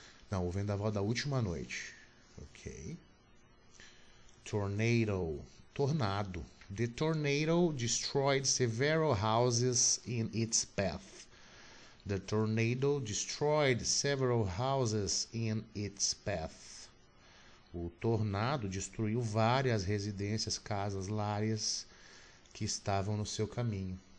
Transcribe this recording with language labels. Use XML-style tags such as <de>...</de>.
<pt>Não, o vendaval da última noite. Ok. Tornado.</pt> <en>The tornado destroyed several houses in its path. The tornado destroyed several houses in its path.</en> <pt>O tornado destruiu várias residências, casas, lares que estavam no seu caminho.</pt>